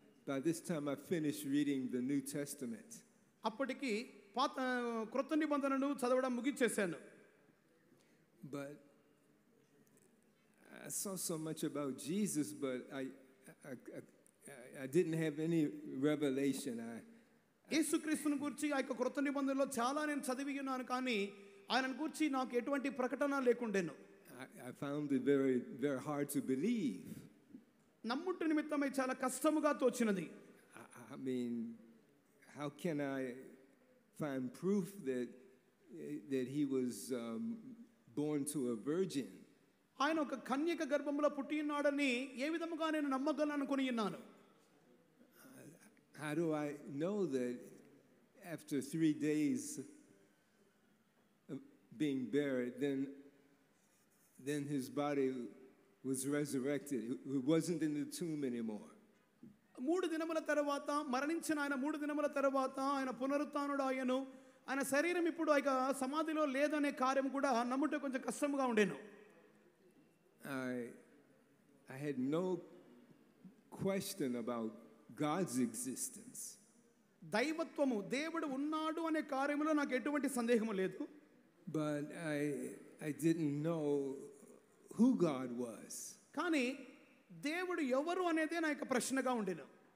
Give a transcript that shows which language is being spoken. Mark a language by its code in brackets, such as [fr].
[en] by this time I finished reading the New Testament. [te] అప్పటికి క్రొత్త నిబంధనను చదవడం ముగించేశాను. [en] But I saw so much about Jesus, but I didn't have any revelation. [te] యేసుక్రీస్తుని గురించి ఆ యొక్క క్రొత్త నిబంధనలో చాలా నేను చదివి ఉన్నాను, కానీ ఆయనను గురించి నాకు ఎటువంటి ప్రకటన లేకుండేను. [en] I found it very, very hard to believe. [te] నమ్ముట నిమిత్తమై చాలా కష్టముగా తోచినది. [en] I mean, how can I find proof that he was born to a virgin? [te] ఆయన ఒక కన్యక గర్భంలో పుట్టి ఉన్నాడని ఏ విధముగా నేను నమ్మగలను అనుకుని ఉన్నాను. [en] How do I know that after 3 days of being buried, then his body was resurrected? It wasn't in the tomb anymore. [te] 3 దినముల తర్వాత మరణించిన ఆయన 3 దినముల తర్వాత ఆయన పునరుత్థానుడు ఆయను ఆయన శరీరం ఇప్పుడు ఇక సమాధిలో లేదనే కార్యం కూడా నమ్ముట కొంచెం కష్టంగా ఉండేను. [en] I had no question about God's existence. [te] దైవత్వము, దేవుడు ఉన్నాడు అనే కార్యంలో నాకు ఎటువంటి సందేహము లేదు. [en] But I didn't know who God was. [te] కానీ దేవుడు ఎవరు అనేదే నా యొక్క ప్రశ్నగా ఉండేను.